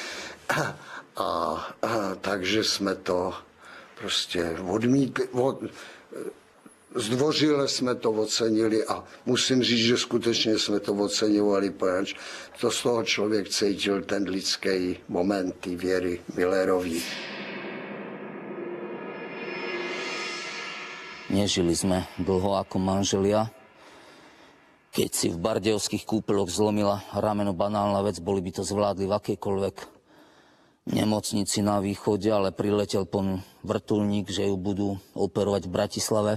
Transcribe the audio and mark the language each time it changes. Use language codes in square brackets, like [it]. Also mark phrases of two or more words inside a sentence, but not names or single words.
[cs] A takže jsme to prostě odmítli, zdvořile jsme to ocenili a musím říct, že skutečně jsme to oceňovali, protože to z toho člověk cítil ten lidský moment té Věry Millerový. [sk] Nežili sme dlho ako manželia. Keď si v bardejovských kúpeľoch zlomila rameno banálna vec, boli by to zvládli v akejkoľvek nemocnici na východe, ale priletel pon vrtuľník, že ju budú operovať v Bratislave.